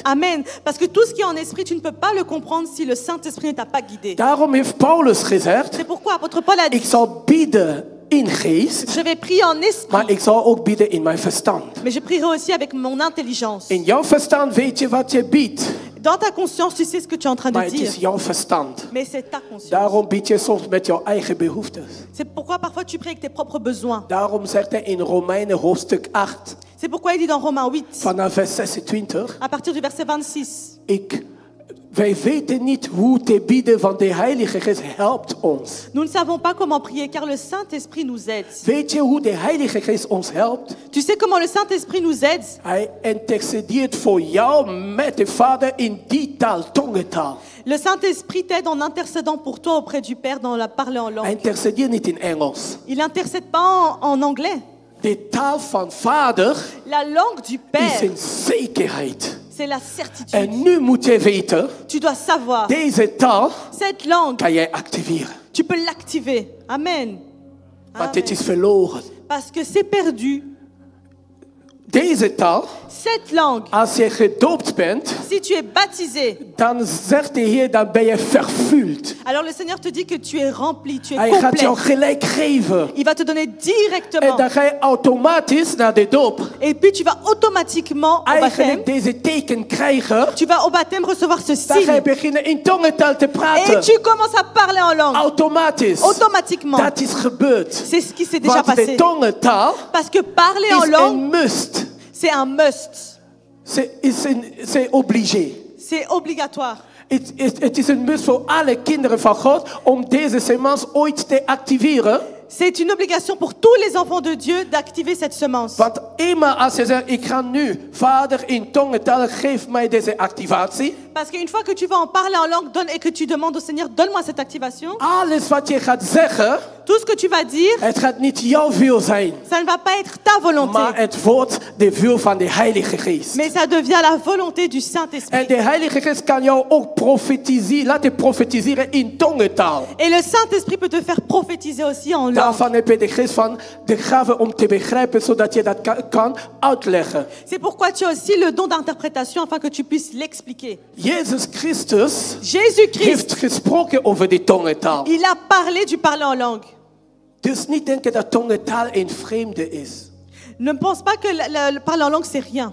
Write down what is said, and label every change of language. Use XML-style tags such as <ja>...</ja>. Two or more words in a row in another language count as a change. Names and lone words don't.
<fr>amen. Parce que tout ce qui est en esprit, tu ne peux pas le comprendre si le Saint-Esprit ne t'a pas guidé.</fr> <nl>Daarom heeft Paulus gezegd,</nl> <fr>C'est pourquoi apôtre Paul a</fr> <nl>ik</nl> <fr>dit,</fr> <nl>zal bidden in geest,</nl> <fr>je vais prier en esprit,</fr> <nl>maar ik zal ook bidden in mijn verstand.</nl> <fr>mais je prierai aussi avec mon intelligence.</fr> <nl>In jouw verstand weet je wat je bidt,</nl> <fr>Dans ta conscience, tu sais ce que tu es en train</fr> <nl>maar</nl> <fr>de</fr> <nl>het is</nl> <fr>dire.</fr> <nl>jouw verstand.</nl> <fr>Mais c'est ta conscience.</fr> <nl>Daarom bid je soms met jouw eigen behoeftes.</nl> <fr>C'est pourquoi parfois tu pries avec tes propres besoins.</fr> <nl>Daarom zegt hij in Romeinen hoofdstuk 8,</nl> <fr>C'est pourquoi il dit dans Romains 8,</fr> <nl>vanaf vers 26,</nl> <fr>à partir du verset 26,</fr> <nl>wij weten niet hoe te bidden, want de Heilige Geest helpt ons.</nl> <fr>nous ne savons pas comment prier car le Saint-Esprit nous aide.</fr> <nl>Weet je hoe de Heilige Geest ons helpt?</nl> <fr>Tu sais comment le Saint-Esprit nous aide?</fr> <nl>Hij intercedeert voor jou met de Vader in die taal, tongentaal.</nl> <fr>Le Saint-Esprit t'aide en intercédant pour toi auprès du Père dans la parler en</fr> <nl>Hij</nl> <fr>langue.</fr> <nl>intercedeert niet in Engels.</nl> <fr>Il n'intercède pas en anglais.</fr> <nl>De taal van Vader</nl> <fr>La langue du</fr> <nl>is</nl> <fr>Père,</fr> <nl>een zekerheid.</nl> <fr>c'est la certitude.</fr> <nl>En nu moet je weten,</nl> <fr>Tu dois savoir,</fr> <nl>deze taal</nl> <fr>cette langue,</fr> <nl>kan jij activeren.</nl> <fr>tu peux l'activer. Amen.</fr> <nl>Want het Amen. is verloren.</nl> <fr>Parce que c'est perdu.</fr> <nl>Deze taal,</nl> <fr>Cette langue,</fr> <nl>als je gedoopt bent,</nl> <fr>si tu es baptisé,</fr> <nl>dan zegt de Heer, dan ben je vervuld.</nl> <fr>alors le Seigneur te dit que tu es rempli, tu es</fr> <nl>Hij gaat</nl> <fr>complet.</fr> <nl>jou gelijk geven.</nl> <fr>Il va te donner</fr> <nl>En</nl> <fr>directement.</fr> <nl>dan ga je automatisch naar de doop</nl> <fr>Et puis tu vas automatiquement au baptême.</fr> <nl>eigenlijk deze teken krijgen.</nl> <fr>Tu vas au baptême recevoir ce</fr> <nl>Dan ga je</nl> <fr>signe.</fr> <nl>beginnen in tongentaal te</nl> <fr>Et</fr> <nl>praten.</nl> <fr>tu commences à parler en langue.</fr> <nl>Automatisch.</nl> <fr>Automatiquement.</fr> <nl>Dat is gebeurd.</nl> <fr>C'est ce qui s'est déjà</fr> <nl>Want de</nl> <fr>passé.</fr> <nl>tongentaal</nl> <fr>Parce que parler en</fr> <nl>is</nl> <fr>langue,</fr> <nl>een must.</nl> <fr>c'est un must. C'est obligé. C'est obligatoire.</fr> <nl>Het is een must voor alle kinderen van God om deze semans ooit te activeren.</nl> <fr>C'est une obligation pour tous les enfants de Dieu d'activer cette semence.</fr> <nl>Want eenmaal als je zegt, ik ga nu, Vader in tongentaal, geef mij deze activatie.</nl> <fr>Parce qu'une fois que tu vas en parler en langue et que tu demandes au Seigneur, donne-moi cette activation,</fr> <nl>Alles wat je gaat zeggen,</nl> <fr>tout ce que tu vas dire,</fr> <nl>het gaat niet jouw wil zijn.</nl> <fr>ça ne va pas être ta volonté,</fr> <nl>Maar het wordt de wil van de Heilige Geest.</nl> <fr>mais ça devient la volonté du</fr> <nl>En</nl> <fr>Saint-Esprit.</fr> <nl>de Heilige Geest kan jou ook profetiseren, laten profetiseren in tongentaal.</nl> <fr>Et le Saint-Esprit peut te faire prophétiser aussi en langue.</fr> <nl>Daarvan heb je de geest van de gave om te begrijpen, zodat je dat kan uitleggen.</nl> <fr>C'est pourquoi tu as aussi le don d'interprétation afin que tu puisses l'expliquer.</fr> <nl>Jezus Christus</nl> <fr>Jésus-Christ,</fr> <nl>heeft gesproken over de tongentaal.</nl> <fr>il a parlé du parler en langue.</fr> <nl>Dus niet denken dat tongentaal een vreemde is.</nl> <fr>Ne pense pas que le parler en langue, c'est rien.</fr>